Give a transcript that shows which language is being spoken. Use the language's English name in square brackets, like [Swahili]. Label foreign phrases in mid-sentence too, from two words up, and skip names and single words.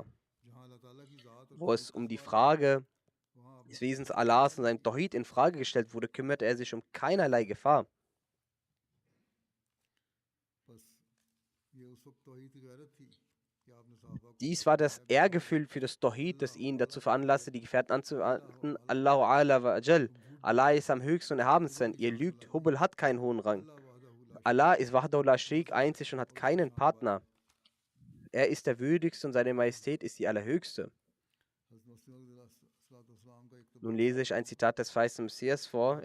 [German] Wo es um die Frage des Wesens Allahs und seinem Tawhid in Frage gestellt wurde, kümmerte er sich um keinerlei Gefahr. Dies war das Ehrgefühl für das Tawhid, das ihn dazu veranlasste, die Gefährten anzuhalten: [Arabic] الله أعلى وأجل. [German] Allah ist am höchsten und erhabensten. Ihr lügt, Hubal hat keinen hohen Rang. Allah ist [Arabic] وحده لا شريك, [German] einzig und hat keinen Partner. Er ist der Würdigste und seine Majestät ist die Allerhöchste. Nun lese ich ein Zitat des verheißenen Messias vor.